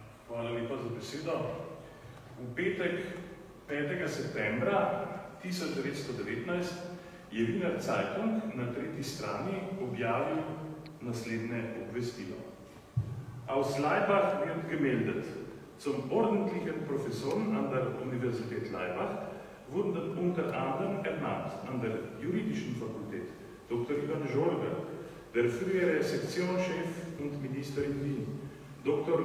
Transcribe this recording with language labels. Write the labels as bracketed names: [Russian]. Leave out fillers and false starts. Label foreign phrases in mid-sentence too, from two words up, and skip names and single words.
[Slovenian] Hvala lepa za besedo. V petek 5. septembra 1919 je Wiener Zeitung na 3. strani objavil naslednje obvestilo. [German] Aus Laibach wird gemeldet. Zum ordentlichen Professor an der Universität Laibach wurden unter anderem ernannt an der Juridischen Fakultät Dr. Ivan Žolber, der frühere Sektionschef und Minister in Wien, Dr.